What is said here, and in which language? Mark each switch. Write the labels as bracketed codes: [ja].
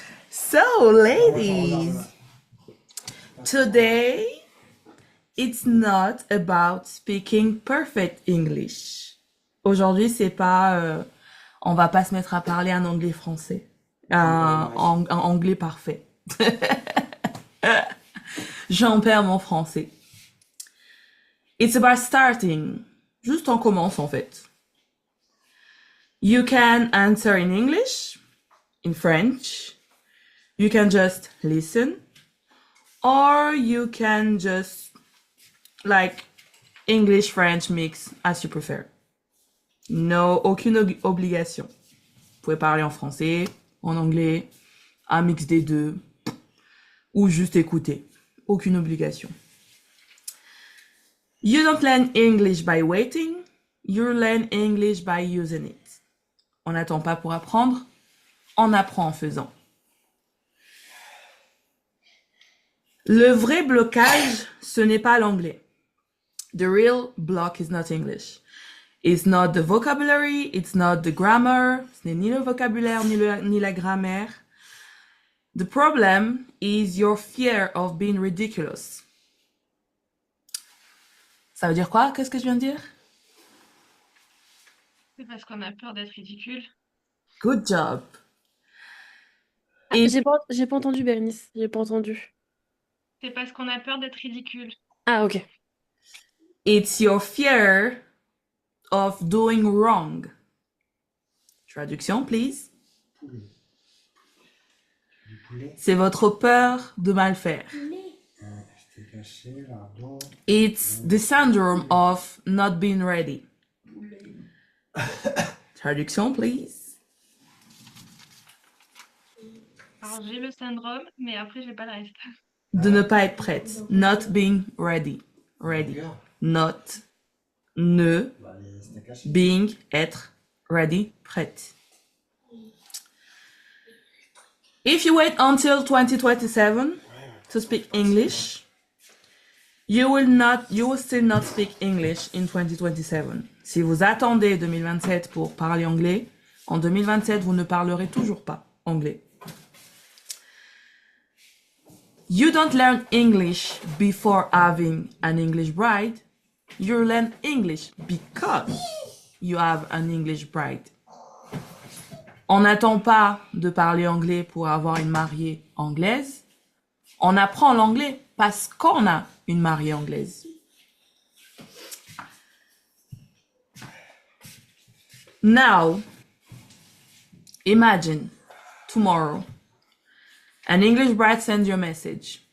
[en] So, ladies, today it's not about speaking perfect English. [fr] Aujourd'hui, c'est pas, on va pas se mettre à parler un anglais français, un anglais parfait. J'en perds mon français. [en] It's about starting. [fr] Juste on commence en fait. [en] You can answer in English, in French. You can just listen, or you can just like English French mix as you prefer. [fr] No, aucune obligation. Vous pouvez parler en français, en anglais, un mix des deux, ou juste écouter. Aucune obligation. [en] You don't learn English by waiting, you learn English by using it. [fr] On n'attend pas pour apprendre, on apprend en faisant. Le vrai blocage, ce n'est pas l'anglais. [en] The real block is not English. It's not the vocabulary, it's not the grammar. [fr] Ce n'est ni le vocabulaire ni la grammaire. [en] The problem is your fear of being ridiculous. [fr] Ça veut dire quoi? Qu'est-ce que je viens de dire? C'est parce qu'on a peur d'être ridicule. [en] Good job. Ah, [fr] Et j'ai pas entendu, Bérénice. J'ai pas entendu. C'est parce qu'on a peur d'être ridicule. Ah, ok. [en] it's your fear of doing wrong. [fr] Traduction, please. Du poulet. C'est votre peur de mal faire. C'était caché, lardon. [en] It's the syndrome of not being ready. [fr] Traduction, please. Alors j'ai le syndrome, mais après j'ai pas le reste. De ne pas être prête. [en] Not being ready. Ready. Not. [fr] Ne. Bah, c'était caché. [en] Being. Être. Ready. Prête. If you wait until 2027 to speak English, you will still not speak English in 2027. [fr] Si vous attendez 2027 pour parler anglais, en 2027, vous ne parlerez toujours pas anglais. [en] You don't learn English before having an English bride. You learn English because you have an English bride. [fr] On n'attend pas de parler anglais pour avoir une mariée anglaise. On apprend l'anglais parce qu'on a une mariée anglaise. [en] Now, imagine tomorrow, an English bride sends you a message.